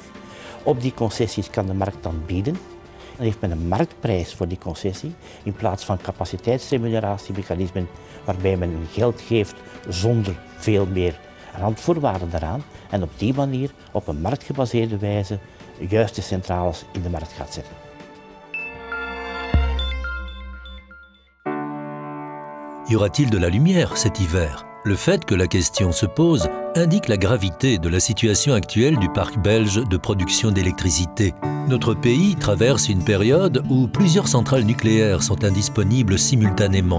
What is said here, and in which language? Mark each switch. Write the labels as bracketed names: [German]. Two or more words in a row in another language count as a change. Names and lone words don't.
[Dutch] Op die concessies kan de markt dan bieden. Dan heeft men een marktprijs voor die concessie in plaats van capaciteitsremuneratiemechanismen waarbij men geld geeft zonder veel meer randvoorwaarden daaraan en op die manier op een marktgebaseerde wijze de juiste centrales in de markt gaat zetten. [French] Y aura-t-il de la lumière cet hiver? Le fait que la question se pose indique la gravité de la situation actuelle du parc belge de production d'électricité. Notre pays traverse une période où plusieurs centrales nucléaires sont indisponibles simultanément.